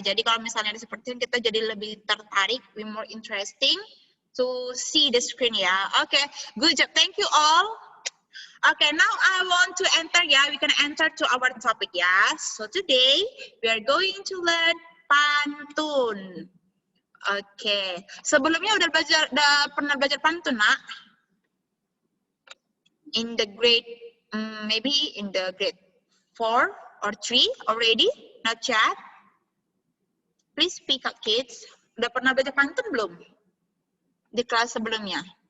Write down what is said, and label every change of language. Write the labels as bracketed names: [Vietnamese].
[Indonesian] Jadi kalau misalnya seperti ini kita jadi lebih tertarik, [English] be more interesting to see the screen ya. Okay, good job. Thank you all. Okay, now I want to enter ya. We can enter to our topic ya. So today we are going to learn pantun. Okay. [Indonesian] Sebelumnya udah pernah belajar pantun nak? [English] In the grade, maybe in the grade 4 or 3 already? Not yet? Please speak up kids. [Indonesian] Udah pernah belajar pantun belum? Di kelas sebelumnya?